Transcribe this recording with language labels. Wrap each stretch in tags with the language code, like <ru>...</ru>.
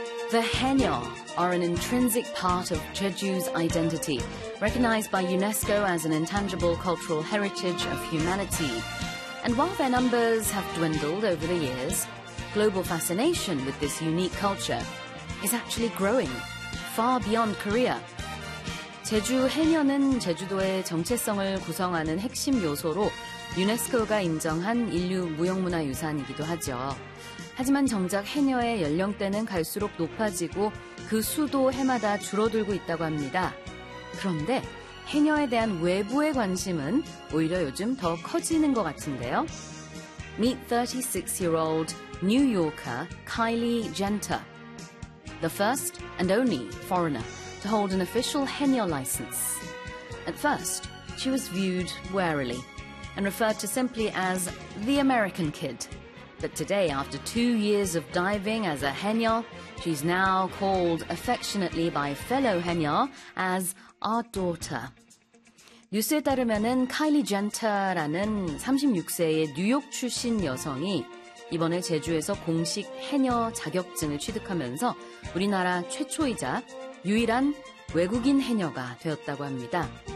<en>The Haenyeo are an intrinsic part of Jeju's identity, recognized by UNESCO as an intangible cultural heritage of humanity. And while their numbers have dwindled over the years, global fascination with this unique culture is actually growing far beyond Korea.</en> <ko>제주 해녀는 제주도의 정체성을 구성하는 핵심 요소로 유네스코가 인정한 인류 무형문화 유산이기도 하죠. 하지만 정작 해녀의 연령대는 갈수록 높아지고 그 수도 해마다 줄어들고 있다고 합니다. 그런데 해녀에 대한 외부의 관심은 오히려 요즘 더 커지는 것 같은데요.</ko> <en>Meet 36-year-old New Yorker Kylie Jenter, the first and only foreigner to hold an official Haenyeo license. At first, she was viewed warily and referred to simply as the American kid. But today, after 2 years of diving as a Haenyeo, she's now called affectionately by fellow Haenyeo as our daughter.</en> <ko>뉴스에 따르면은 카일리 젠터라는 36세의 뉴욕 출신 여성이 이번에 제주에서 공식 해녀 자격증을 취득하면서 우리나라 최초이자 유일한 외국인 해녀가 되었다고 합니다.</ko>